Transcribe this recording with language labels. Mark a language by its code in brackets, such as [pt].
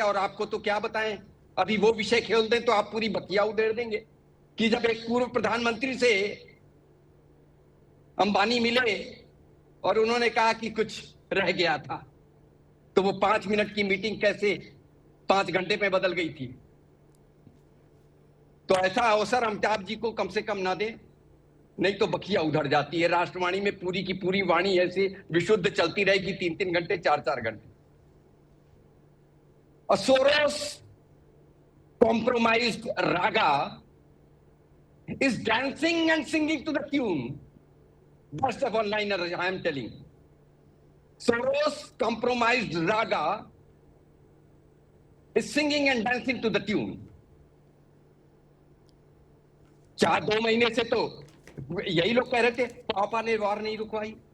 [hi] और आपको तो क्या बताएं, अभी वो विषय खेल दें तो आप पूरी बतिया उधेड़ देंगे कि जब एक पूर्व प्रधानमंत्री से अंबानी मिले और उन्होंने कहा कि कुछ रह गया था, तो वो 5 मिनट की मीटिंग कैसे 5 घंटे में बदल गई थी। तो ऐसा अवसर अमिताभ जी को कम से कम ना दे, नहीं तो बखिया उधर जाती है। राष्ट्रवाणी में पूरी की पूरी वाणी ऐसे विशुद्ध चलती रहेगी 3-3 घंटे, 4-4 घंटे। और Soros [en] compromised raga is dancing and singing to the tune. That's the one-liner I am telling. Soros compromised raga is singing and dancing to the tune. [hi] 4-2 महीने से तो यही लोग कह रहे थे पापा ने वॉर नहीं रुकवाई।